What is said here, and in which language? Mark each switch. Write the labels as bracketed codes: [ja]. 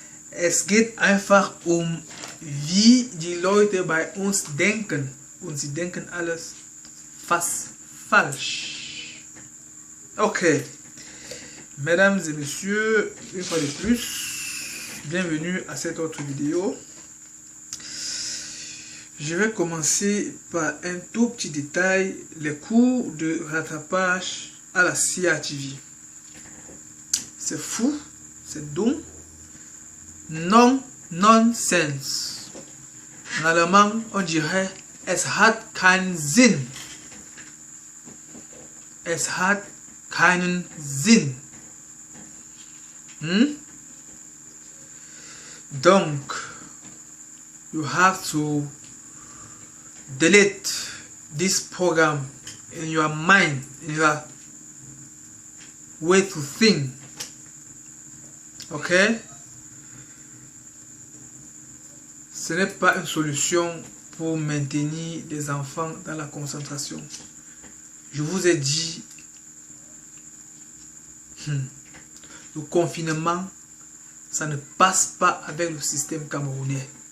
[de] Es geht einfach um, wie die Leute bei uns denken. Und sie denken alles fast falsch. Ok. [fr] Mesdames et messieurs, une fois de plus, bienvenue à cette autre vidéo. Je vais commencer par un tout petit détail, les cours de rattrapage à la CATV. C'est fou, c'est dumm, nonsense. En allemand, on dirait, [de] es hat keinen Sinn. Es hat keinen Sinn. [fr] Donc, [en] you have to delete this program in your mind, in your way to think. Ok? [fr] Ce n'est pas une solution pour maintenir les enfants dans la concentration. Je vous ai dit, le confinement, ça ne passe pas avec le système camerounais.